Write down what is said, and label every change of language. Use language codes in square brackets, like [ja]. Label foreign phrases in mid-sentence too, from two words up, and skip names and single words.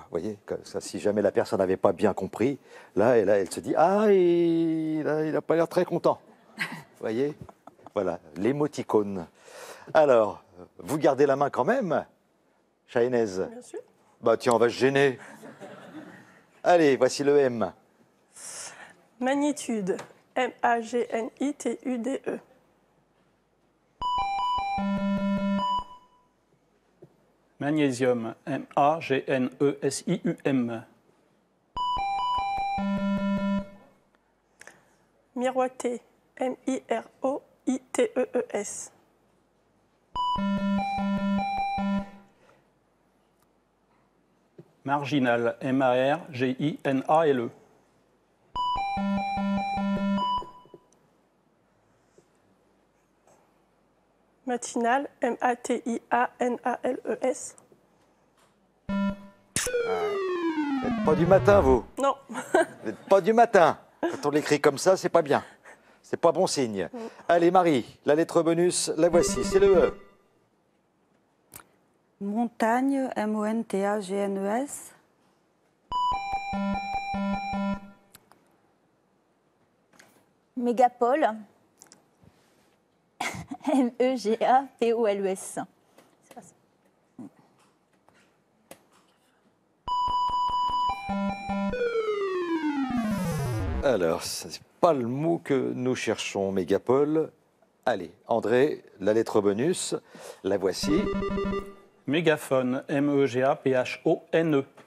[fr] Vous voyez, ça, si jamais la personne n'avait pas bien compris, là, elle se dit « Ah, il n'a pas l'air très content. » Vous voyez, voilà, l'émoticône. Alors, vous gardez la main quand même, Shahnez? Bien sûr. Bah tiens, on va se gêner. Allez, voici le M. Magnitude, M-A-G-N-I-T-U-D-E. Magnésium, M-A-G-N-E-S-I-U-M. Miroiter, M-I-R-O-I-T-E-E-S. Marginal, M-A-R-G-I-N-A-L-E. Matinal, M-A-T-I-A-N-A-L-E-S. Vous n'êtes pas du matin, vous? Non. Vous n'êtes pas du matin. Quand on l'écrit comme ça, c'est pas bien. C'est pas bon signe. Allez, Marie, la lettre bonus, la voici, c'est le E. Montagne, M-O-N-T-A-G-N-E-S. Mégapole, M-E-G-A-P-O-L-E-S. Alors, ce n'est pas le mot que nous cherchons, mégapole. Allez, André, la lettre bonus, la voici. Mégaphone, M-E-G-A-P-H-O-N-E.